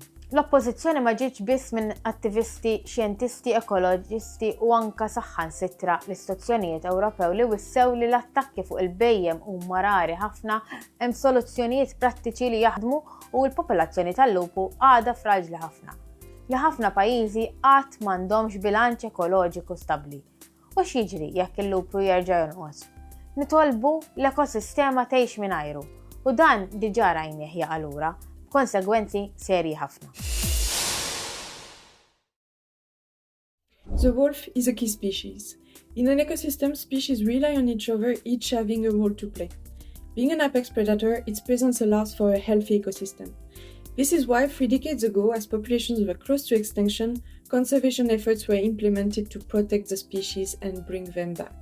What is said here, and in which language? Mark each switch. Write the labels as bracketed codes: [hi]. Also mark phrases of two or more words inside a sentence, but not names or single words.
[mt] L-oppożizzjoni ma ġietx biss minn attivisti, xjentisti, ekoloġisti u anka saħħansitra l-istituzzjonijiet Ewropew li wissew li l-attakki fuq il-bejjem huma rari ħafna, hemm soluzzjonijiet prattiċi li jaħdmu u l-popolazzjoni tal-lupu għadha fraġli ħafna. Li ħafna pajjiżi qatt m'għandhomx bilanċ ekoloġiku stabbli. U x'jiġri jekk il-lupu jerġa' jonqos? Nitolbu l-ekosistema tgħix mingħajru u dan diġà rajnieh jaqa' lura b'konsegwenzi serji ħafna. [en] The wolf is a key species. In an ecosystem, species rely on each other, each having a role to play. Being an apex predator, its presence allows for a healthy ecosystem. This is why 3 decades ago, as populations were close to extinction, conservation efforts were implemented to protect the species and bring them back.